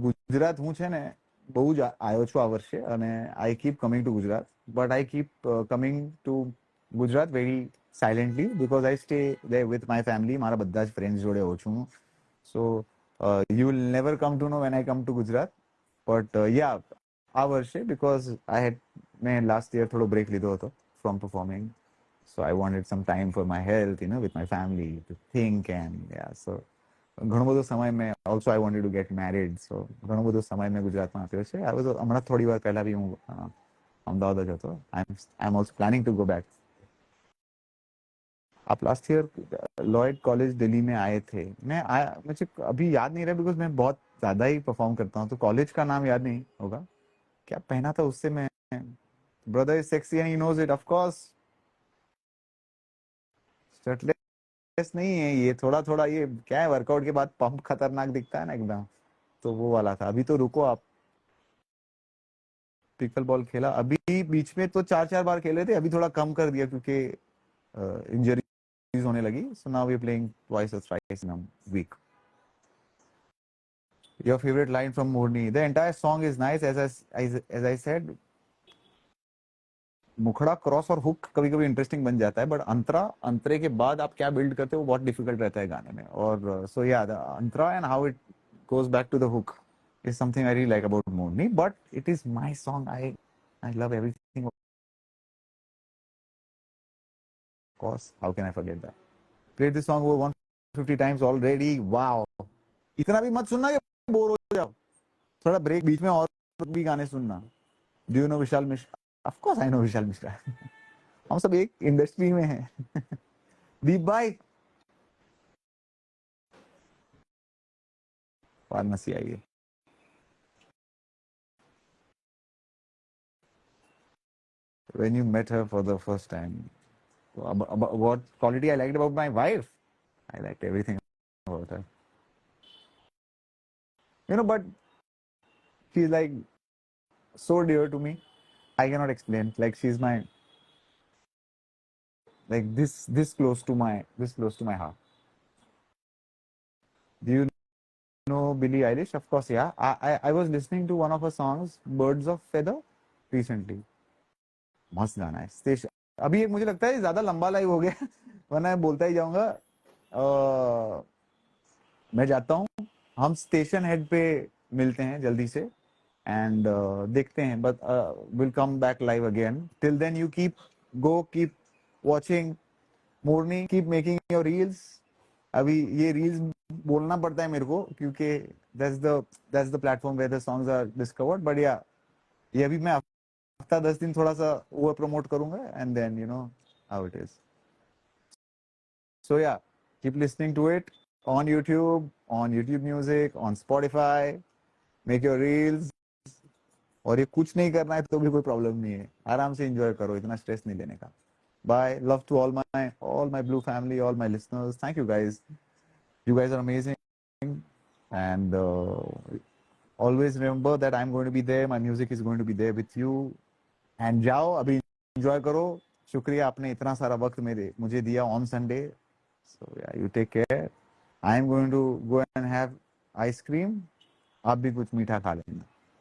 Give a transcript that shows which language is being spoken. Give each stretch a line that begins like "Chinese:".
Gujarati: ગુજરાત હું છે ને બહુ જ આવ્યો છું આ વર્ષે, અને
English: I keep coming to Gujarat, but I keep coming to Gujarat very silently, because I stay there with my family.
Gujarati: મારા બધા જ ફ્રેન્ડ્સ જોડે હોઉં છું.
English: So you will never come to know when I come to Gujarat. But yeah,
Gujarati: આ વર્ષે,
English: because
Gujarati: મેં last year થોડો બ્રેક લીધો હતો
English: from performing. So I wanted some time for my health, with my family, to think. And yeah, so
Gujarati: ઘણો બધો સમય મેં,
English: also I wanted to get married,
Gujarati: સો ઘણો બધો સમય મેં ગુજરાતમાં આપ્યો છે. આ બધો હમણાં થોડી વાર પહેલા બી હું અમદાવાદ જ હતો.
English: I am also planning to go back.
Hindi: आप last year Lloyd college Delhi में आए थे. मैं आया, मुझे अभी याद नहीं रहा, बिकॉज मैं बहुत ज्यादा ही परफॉर्म करता हूँ, तो कॉलेज का नाम याद नहीं होगा. क्या पहना था उससे मैं
English: Brother is sexy and he knows it, of course.
Hindi: Shirtless नहीं है ये, थोड़ा थोड़ा ये क्या है, वर्कआउट के बाद पंप खतरनाक दिखता है ना एकदम, तो वो वाला था। अभी तो रुको आप, पिकल बॉल खेला अभी बीच में तो 4-4 बार खेले थे, अभी थोड़ा कम कर दिया क्योंकि इंजरीज होने लगी।
English: So now we are playing twice और thrice in a week. Your favorite line from Morni? The entire song is nice, as I said.
Hindi: मुखड़ा क्रॉस और हुक कभी कभी इंटरेस्टिंग बन जाता है, बट अंतरे के बाद आप क्या बिल्ड करते हो बहुत डिफिकल्ट रहता है गाने में। और
English: So yeah the antara and how it goes back to the hook is something I really like about Morni, but it is my song. I love everything, of course. How can I forget that? Played this song over 150 times already. Wow.
Hindi: इतना भी मत सुनना कि bore हो जाओ, थोड़ा break बीच में और भी गाने सुनना।
English: Do you know Vishal Mishra? Of course I know Vishal Mishra.
Hindi: हम सब एक इंडस्ट्री में हैं। दीप भाई फार्मेसी आइए।
English: When you met her for the first time, what quality I liked about my wife? I liked everything about her. But she's like so dear to me. I cannot explain. Like she's my, like this close to my heart. Do you know Billie Eilish? Of course, yeah. I was listening to one of her songs, Birds of Feather, recently.
Hindi: मस्त गाना है station. अभी एक मुझे लगता है ज्यादा लंबा लाइव हो गया, वरना मैं बोलता ही जाऊंगा। मैं जाता हूँ, हम स्टेशन हेड पे मिलते हैं जल्दी से, एंड देखते हैं,
English: But will come back live again. Till then you keep watching Morni, keep making your reels.
Hindi: अभी ये रील्स बोलना पड़ता है मेरे को क्योंकि
English: That's the platform where the songs are discovered.
Hindi: But या ये अभी मैं हफ्ता 10 दिन थोड़ा सा वो प्रमोट करूंगा,
English: And then you know how it is. So yeah keep listening to it on YouTube Music, on Spotify, make your reels।
Hindi: और ये कुछ नहीं करना है तो भी कोई प्रॉब्लम नहीं है, आराम से एंजॉय करो, इतना स्ट्रेस नहीं लेने का।
English: bye, love to all my blue family, all my listeners, thank you guys, you guys are amazing, and always remember that I'm going to be there, my music is going to be there with you, and
Hindi: जाओ अभी enjoy करो। शुक्रिया आपने इतना सारा वक्त मुझे दिया
English: On Sunday. So yeah you take care. I am going to go and have ice cream,
Hindi: आप भी कुछ मीठा खा लेना।